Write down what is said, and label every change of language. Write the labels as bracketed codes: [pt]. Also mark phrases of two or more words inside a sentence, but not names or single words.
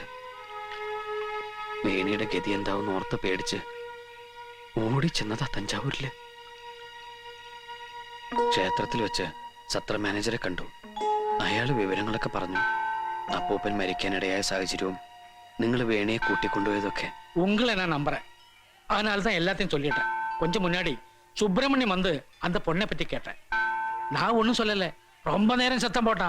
[ml] വേണിയുടെ ഗതി എന്താവും ഓർത്ത് പേടിച്ച് ഓടിച്ചെന്നതാ തഞ്ചാവൂരില്. ക്ഷേത്രത്തിൽ വെച്ച് സത്ര മാനേജറെ കണ്ടു. അയാൾ വിവരങ്ങളൊക്കെ പറഞ്ഞു. അപ്പൂപ്പൻ മരിക്കാനിടയായ സാഹചര്യവും നിങ്ങൾ വേണിയെ കൂട്ടിക്കൊണ്ടുപോയതൊക്കെ. [ta] உங்களை நான் நம்புறேன். அதனால தான் எல்லாத்தையும் சொல்லிட்டேன். கொஞ்சம் முன்னாடி சுப்பிரமணியம் வந்து அந்த பொண்ணை பத்தி கேட்டேன். நான் ஒன்றும் சொல்லல. ரொம்ப நேரம் சத்தம் போட்டான்.